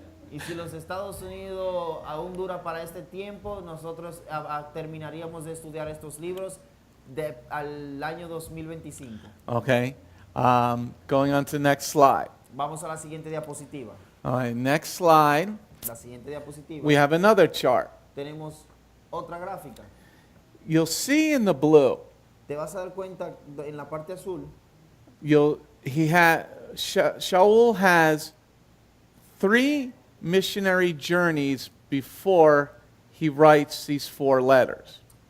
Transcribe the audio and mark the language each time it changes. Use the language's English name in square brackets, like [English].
[Spanish] Y si los Estados Unidos aún dura para este tiempo, nosotros terminaríamos de estudiar estos libros al año 2025. [English] Okay, going on to the next slide. [Spanish] Vamos a la siguiente diapositiva. [English] All right, next slide. [Spanish] La siguiente diapositiva. [English] We have another chart. [Spanish] Tenemos otra gráfica. [English] You'll see in the blue, [Spanish] Te vas a dar cuenta en la parte azul, [English] Shaul has 3 missionary journeys before he writes these 4 letters.